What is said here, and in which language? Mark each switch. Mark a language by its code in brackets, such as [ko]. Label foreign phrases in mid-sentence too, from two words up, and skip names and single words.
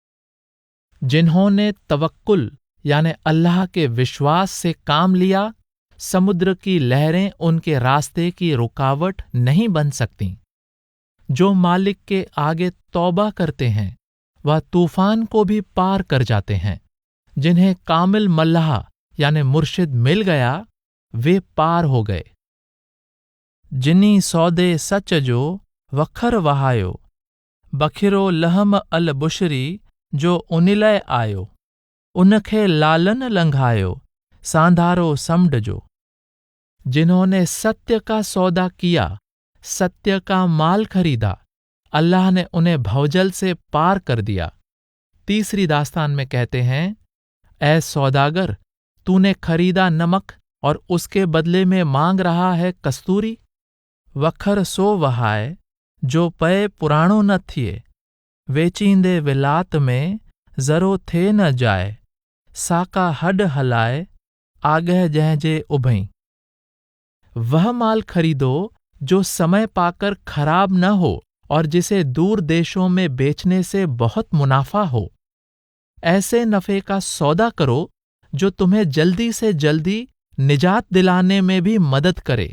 [hi] जिन्होंने तवक्कुल यानी अल्लाह के विश्वास से काम लिया, समुद्र की लहरें उनके रास्ते की रुकावट नहीं बन सकती। जो मालिक के आगे तौबा करते हैं, वह तूफान को भी पार कर जाते हैं। जिन्हें कामिल मल्लाह यानी मुर्शिद मिल गया, वे पार हो गए। [sd] जिनी सौदे सच जो वखर वहायो, बखिरो [ar] لهم البشرى [sd] जो उनिलय आयो, उनखे लालन लंघायो सांधारो समड जो। [hi] जिन्होंने सत्य का सौदा किया, सत्य का माल खरीदा, अल्लाह ने उन्हें भवजल से पार कर दिया। तीसरी दास्तान में कहते हैं, ऐ सौदागर, तूने खरीदा नमक और उसके बदले में मांग रहा है कस्तूरी। [sd] वखर सो वहाए जो पए पुराणो न थिए, वेचींदे विलात में ज़रो थे न जाए, साका हड हलाए आगह जंहिंजे उभई। [hi] वह माल खरीदो जो समय पाकर खराब न हो और जिसे दूर देशों में बेचने से बहुत मुनाफा हो। ऐसे नफे का सौदा करो जो तुम्हें जल्दी से जल्दी निजात दिलाने में भी मदद करे।